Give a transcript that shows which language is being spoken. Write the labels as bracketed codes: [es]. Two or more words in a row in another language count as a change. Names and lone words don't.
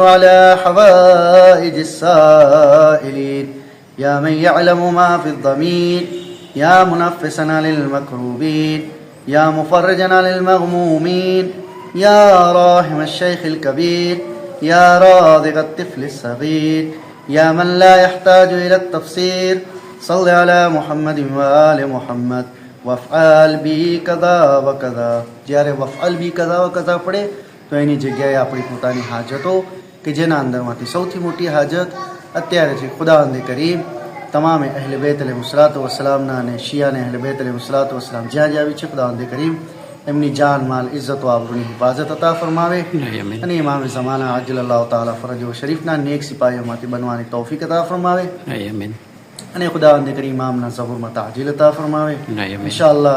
[ar] على حوائج السائلين يا من يعلم ما في الضمير يا منفسا للمكروبين يا مفرجا للمغمومين يا راحم الشيخ الكبير يا رازق الطفل الصغير يا من لا يحتاج إلى التفسير صل على محمد وآل محمد وافعل بي كذا وكذا. [gu] જ્યારે [ar] وافعل بي كذا وكذا [gu] પડે તો એની જગ્યાએ આપણી પોતાની હાજતો કે જેના અંદરમાંથી સૌથી મોટી હાજત અત્યારે છે ખુદાવંદ કરીમ તમામે અહલે બેત [ar] عليه الصلاة والسلام [gu] અને શિયાને અહલે બેત [ar] عليه الصلاة والسلام [gu] જ્યાં જ્યાં આવી છે ખુદાવંદ કરીમ એમની જાન માલ ઇજ્જત વ આબરૂની હિફાજત અતા ફરમાવે અને ઇમામ ઝમાના [ar] عجل الله تعالى فرجه الشريف [gu] નેક સિપાહીઓમાંથી બનવાની તૌફીક અતા ફરમાવે અને ખુદાવંદ કરીમ ઇમામના ઝબુરમાં તાજીલ અતા ફરમાવે ઇન્શાઅલ્લાહ.